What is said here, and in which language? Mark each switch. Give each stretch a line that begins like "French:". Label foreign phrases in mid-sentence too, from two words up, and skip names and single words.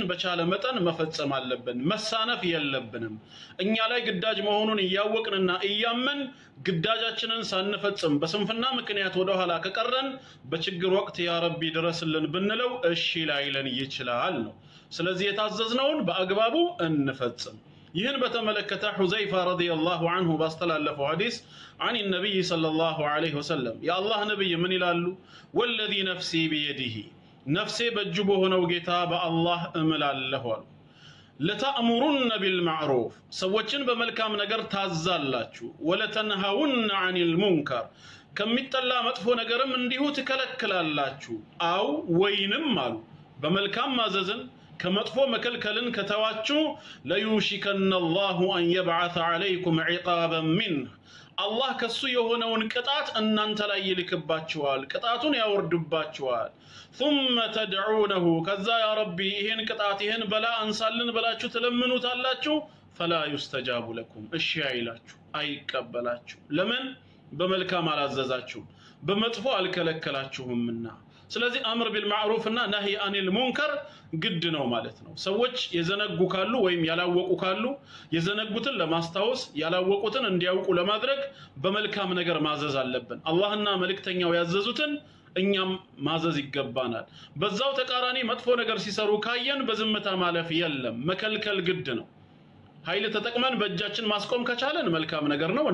Amharic: በቻለ መጠን መፈጸም አለብን መሳነፍ የለብንም እኛ ላይ ግዳጅ መሆኑን እያወቅንና እያመን ግዳጃችንን ሳንፈጽም በስንፍና ምክንያት ወደ ኋላ ከቀረን በችግር ወቅት
Arabic: يا رب
Amharic: ድረስልን ብንለው እሺ ላይለን ይችላል ነው ስለዚህ የታዘዝነውን በአግባቡ እንፈጽም ይህን በተመለከተ ሁዘይፋ
Arabic: رضي الله عنه
Amharic: ባስተላለፈው ሐዲስ
Arabic: عن النبي صلى الله عليه وسلم يا الله نبي من
Amharic: ይላሉ
Arabic: والذي نفسي بيده نفسي
Amharic: በእጁ ሆነው ጌታ በአላህ እምላለሁ
Arabic: لتأمرن بالمعروف
Amharic: ሰዎችን በመልካም ነገር ታዛላችሁ
Arabic: ولتنهون عن المنكر
Amharic: ከሚጠላ መጥፎ ነገርም እንዲሁ ትከለክላላችሁ አው ወይንም አሉ በመልካም ማዘዝን ከመጥፎ መከልከልን ከተዋችሁ
Arabic: ليوشكن الله ان يبعث عليكم عقابا
Amharic: منه አላህ ከሱ የሆነውን ቅጣት እናንተ ላይ ይልክባችኋል ቅጣቱን ያወርድባችኋል
Arabic: ثم تدعونه
Amharic: ከዛ
Arabic: يا رب
Amharic: ይሄን ቅጣት ይሄን በላ አንሳልን ብላችሁ ትለምኑታላችሁ
Arabic: فلا يستجاب لكم
Amharic: እሺ አይላችሁ አይቀበላችሁ ለምን በመልካም አላዘዛችሁ በመጥፎ አልከለከላችሁምና ስለዚህ
Arabic: أمر بالمعروف
Amharic: እና
Arabic: نهي عن المنكر
Amharic: ግድ ነው ማለት ነው። ሰዎች የዘነጉ ካሉ ወይም ያላወቁ ካሉ የዘነጉትን ለማስታወስ ያላወቁትን እንዲያውቁ ለማድረግ በመልካም ነገር ማዘዝ አለብን። አላህና መልእክተኛው ያዘዙትን እኛም ማዘዝ ይገባናል። በዛው ተቃራኒ መጥፎ ነገር ሲሰሩ ካየን በዝምታ ማለፍ የለም፣ መከልከል ግድ ነው። ኃይል ተጠቅመን በእጃችን ማስቆም ከቻለን መልካም ነገር ነው፣